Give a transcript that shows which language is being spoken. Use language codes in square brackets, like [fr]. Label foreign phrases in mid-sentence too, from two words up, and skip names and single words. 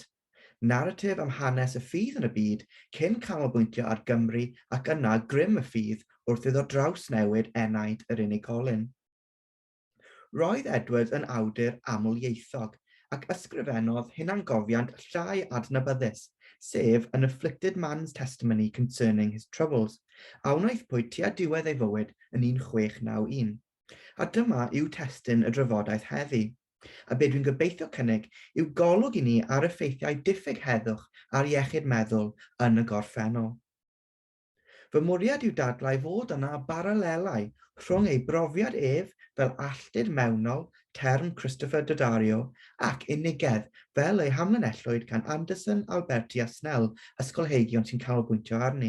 [cy] Naratif am hanes y ffydd yn y byd cyn canolbwyntio ar Gymru ac yna grym y ffydd wrth iddo draws newid enaid yr unigolyn. Roedd Edwards yn awdur amlieithog ac ysgrifennodd hunangofiant llai adnabyddus, sef an afflicted man's testimony concerning his troubles, a wnaeth pwy tua diwedd ei fywyd yn 1691. A dyma yw testun y drafodaeth heddi. A be dwi'n gobeithio cynnig yw golwg i ni ar effeithiau diffyg heddwch ar iechyd meddwl yn y gorffennol. Fy mwriad yw dadlau fod yna baralelau rhwng ei brofiad ef fel alltud mewnol, term Christopher Daddario, ac unigedd fel ei hamlinellwyd gan Anderson, Alberti a Snell, ysgolheigion sy'n canolbwyntio arni.